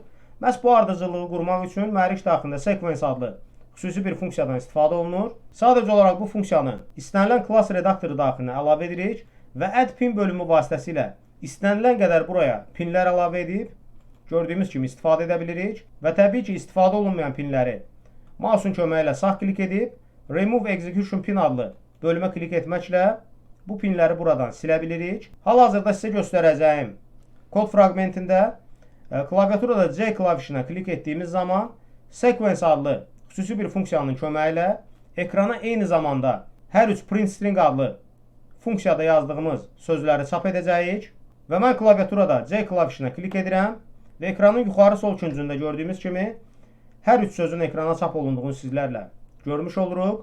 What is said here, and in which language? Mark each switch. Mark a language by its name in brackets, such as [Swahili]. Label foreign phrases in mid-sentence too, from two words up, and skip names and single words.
[Azerbaijani] Məhz bu ardıcıllığı qurmaq üçün mühərrik daxilində sequence adlı xüsusi bir funksiyadan istifadə olunur. Sadəcə olaraq bu funksiyanı istənilən klass redaktoru daxilinə əlavə edirik və [English] add pin [Azerbaijani] bölümü vasitəsilə istənilən qədər buraya pinlər əlavə edib gördüyümüz kimi istifadə edə bilirik və təbii ki, istifadə olunmayan pinləri mouse'un köməyi ilə sağ klik edib [English] remove execution pin [Azerbaijani] adlı bölümə klik etməklə bu pinləri buradan silə bilirik. Hal-hazırda sizə göstərəcəyim kod fraqmentində klaviaturada C klavişinə klik etdiyimiz zaman sequence adlı xüsusi bir funksiyanın köməyi ilə ekrana eyni zamanda hər üç [English] print string [Azerbaijani] adlı funksiyada yazdığımız sözləri çap edəcəyik və mən klaviaturada C klavişinə klik edirəm və ekranın yuxarı sol küncündə gördüyümüz kimi hər üç sözün ekrana çap olunduğunu sizlərlə görmüş oluruq.